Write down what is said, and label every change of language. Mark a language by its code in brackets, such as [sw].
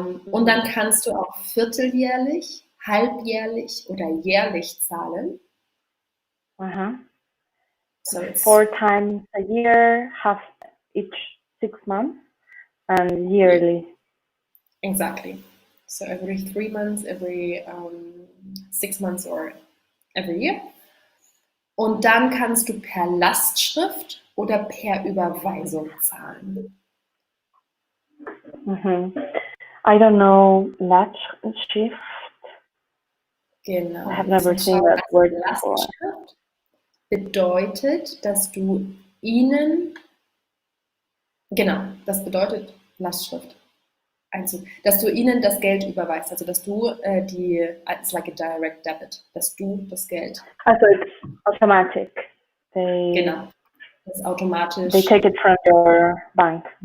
[de] Und dann kannst du auch vierteljährlich, halbjährlich oder jährlich zahlen. [en] So it's 4 times a year, half each 6 months, and yearly. Exactly. So every 3 months, every 6 months or every year. [de] Und dann kannst du per Lastschrift oder per Überweisung zahlen. [en] I don't know Lastschrift. [de] Genau. [en] I have never seen that word before. [de] Lastschrift bedeutet, dass du ihnen, genau, das bedeutet Lastschrift. Also, dass du ihnen das Geld überweist, also dass du [en] it's like a direct debit, [de] dass du das Geld. [en] Also it's automatic. [de] Genau, das ist automatisch. [en] They take it from your bank.